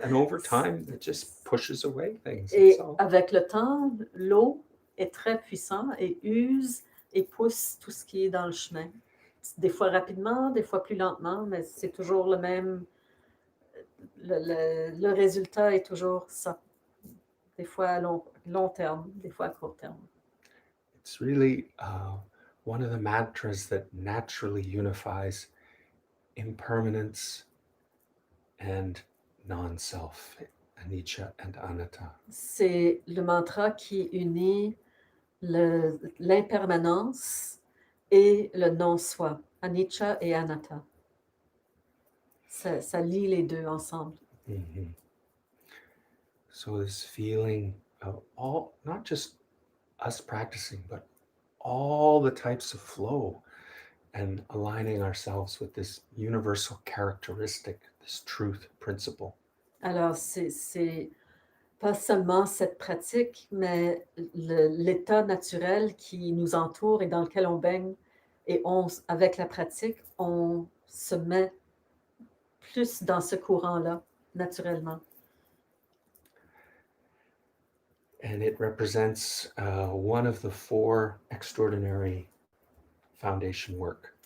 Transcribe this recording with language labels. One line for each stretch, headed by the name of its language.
English: And over time, it just pushes away things.
French: Et avec le temps, l'eau est très puissante et use et pousse tout ce qui est dans le chemin. Des fois rapidement, des fois plus lentement, mais c'est toujours le même. Le résultat est toujours ça. Des fois à long terme, des fois à court terme.
English: It's really one of the mantras that naturally unifies impermanence and non-self, anicca and anatta.
French: C'est le mantra qui unit l'impermanence et le non-soi, anicca et anatta. Ça lie les deux ensemble. Mm-hmm.
English: So this feeling of all, not just us practicing, but all the types of flow and aligning ourselves with this universal characteristic, this truth principle.
French: Alors, c'est pas seulement cette pratique, mais l'état naturel qui nous entoure et dans lequel on baigne. Et avec la pratique, on se met plus dans ce courant-là, naturellement.
English: And it represents one of the 4 extraordinary foundation work.